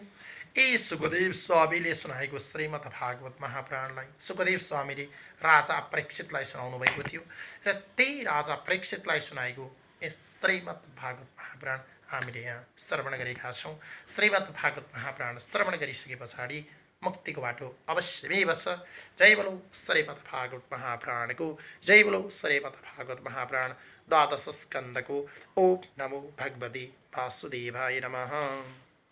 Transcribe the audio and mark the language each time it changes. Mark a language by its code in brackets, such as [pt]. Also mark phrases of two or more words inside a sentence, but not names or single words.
[ne] सुखदेव स्वामीले सुनाएको श्रीमद् भागवत महापुराणलाई सुखदेव स्वामीले राजा परीक्षितलाई सुनाउनु भएको थियो र त्यही राजा परीक्षितलाई सुनाएको यस श्रीमद् भागवत महापुराण हामीले यहाँ श्रवण गरेका छौँ। श्रीमद् भागवत महापुराण श्रवण गरिसके पछाडि मुक्तिको बाटो अवश्यमेव छ। जय बोलो श्रीमद् भागवत महापुराणको, जय बोलो श्रीमद् भागवत महापुराण 12 स्कन्धको। [sa] ओम नमो भगवते वासुदेवाय नमः।